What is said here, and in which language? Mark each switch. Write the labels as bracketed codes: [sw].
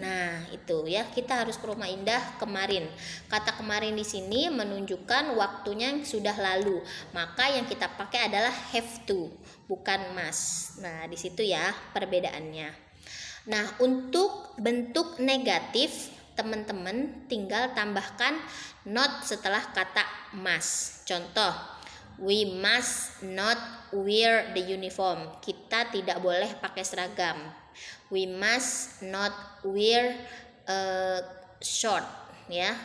[id] Nah, itu ya, kita harus ke rumah Indah kemarin. Kata kemarin di sini menunjukkan waktunya yang sudah lalu. Maka yang kita pakai adalah have to, bukan must. Nah, di situ ya perbedaannya. Nah, untuk bentuk negatif, teman-teman tinggal tambahkan not setelah kata must. [en] Contoh, we must not wear the uniform. [id] Kita tidak boleh pakai seragam. [en] We must not wear short, ya.